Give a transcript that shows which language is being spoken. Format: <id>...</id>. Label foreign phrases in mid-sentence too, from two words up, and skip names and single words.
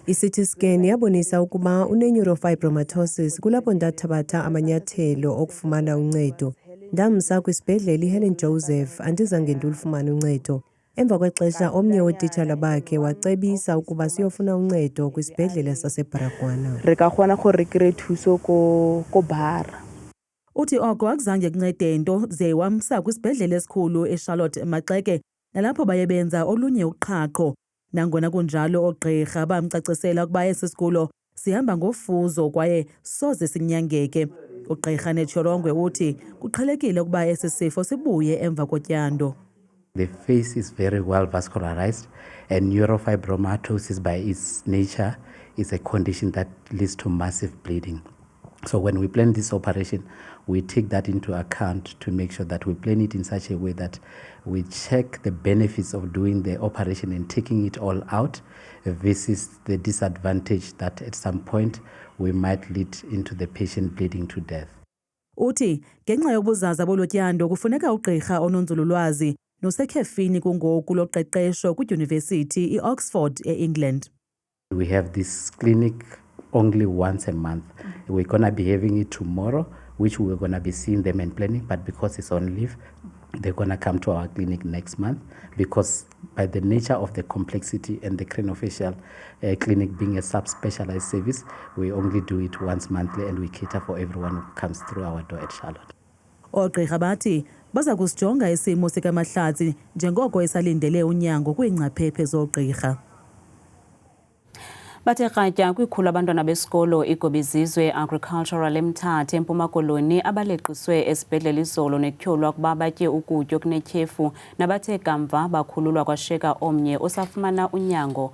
<xh>I-CT scan yabonisa ukuba une-neurofibromatosis. Kulapho ndathabatha amanyathelo okufumana uncedo. Ndamsa kwisibhedlele iHelen Joseph andizange ndulufumane uncedo. Emva kwexesha omnye wootitshala bakhe wacebisa ukuba siyofuna uncedo kwisibhedlele saseBaragwana.</xh> <st>Re ka kgona gore re kry thuso ko Bara.</st> <xh>Uthi oko akuzange kuncede nto ze wamsa kwisibhedlele esikhulu eCharlotte Maxeke nalapho bayebenza olunye uqhaqho. Nangona kunjalo oogqirha bamcacisela ukuba esi sigulo sihamba ngofuzo kwaye soze sinyangeke. Ugqirha Netsholongwe uthi kuqhelekile ukuba esi sifo sibuye emva kotyando.</xh> <en>The face is very well vascularized, and neurofibromatosis by its nature is a condition that leads to massive bleeding. So when we plan this operation, we take that into account to make sure that we plan it in such a way that we check the benefits of doing the operation and taking it all out versus the disadvantage that at some point we might lead into the patient bleeding to death.</en> <xh>Uthi ngenxa yobuzaza bolotyando kufuneka ugqirha ononzululwazi nosekhefini kungoku loqeqesho kwidyunivesithi iOxford eEngland.</xh> <en>We have this clinic only once a month. We're going to be having it tomorrow which we were going to be seeing them and planning, but because it's on leave, they're going to come to our clinic next month, because by the nature of the complexity and the craniofacial clinic being a subspecialized service, we only do it once monthly and we cater for everyone who comes through our door at Charlotte.</en> <xh>Oogqirha bathi baza kusijonga isimo sikaMahlatsi njengoko esalindele unyango kwiingcaphephe zoogqirha. Bathe kratya kwikhulu abantwana besikolo iGobizizwe Agricultural eMthatha eMpuma Koloni abaleqiswe esibhedlele izolo nekutyholwa ukuba batye ukutya okunetyhefu nabathe kamva bakhululwa kwashiyeka omnye osafumana unyango.</xh>